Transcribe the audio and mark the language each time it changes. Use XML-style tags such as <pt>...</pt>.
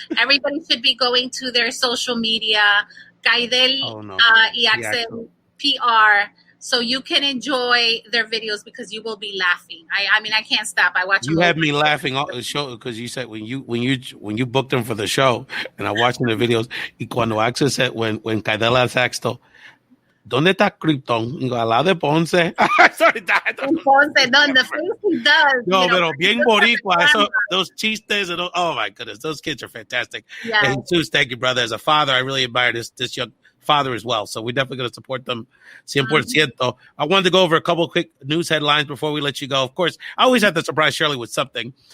<en>Everybody should be going to their social media, Kaidel y Axel PR, so you can enjoy their videos, because you will be laughing. I mean, I can't stop. I watch. You had me laughing all the show, because you said when you booked them for the show, and I watched the videos.</en> <es>Y cuando</es> <en>Axel said when Kaidel asked,</en> <es>¿dónde está Krypton? Al lado de Ponce. Sorry,</es> <en>Ponce, no, the face he does.</en> <es>No, pero bien boricua.</es> <en>Those chistes and oh my goodness, those kids are fantastic. Yeah. And Jesus, thank you, brother. As a father, I really admire this father as well. So we're definitely going to support them 100%. I wanted to go over a couple of quick news headlines before we let you go. Of course, I always have to surprise Shirley with something.</en>